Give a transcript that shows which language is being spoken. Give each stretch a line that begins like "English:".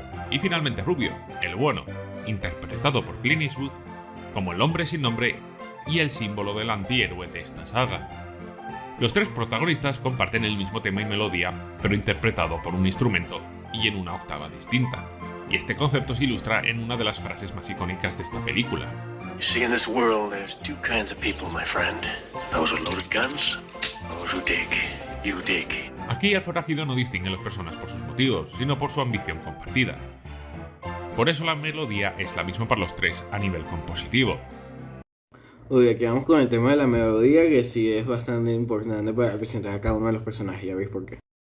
Spanish: Y finalmente Rubio, el bueno, interpretado por Clint Eastwood como el hombre sin nombre y el símbolo del antihéroe de esta saga. Los tres protagonistas comparten el mismo tema y melodía, pero interpretado por un instrumento y en una octava distinta. Y este concepto se ilustra en una de las frases más icónicas de esta película.
English: You see, in this world, there's two kinds of people, my friend. Those with loaded guns, those who dig. You dig.
Spanish: Aquí el forajido no distingue a las personas por sus motivos, sino por su ambición compartida. Por eso la melodía es la misma para los tres a nivel compositivo. Uy, aquí vamos con el tema de la melodía, que sí es bastante importante para representar a cada uno de los personajes, ya veis por qué.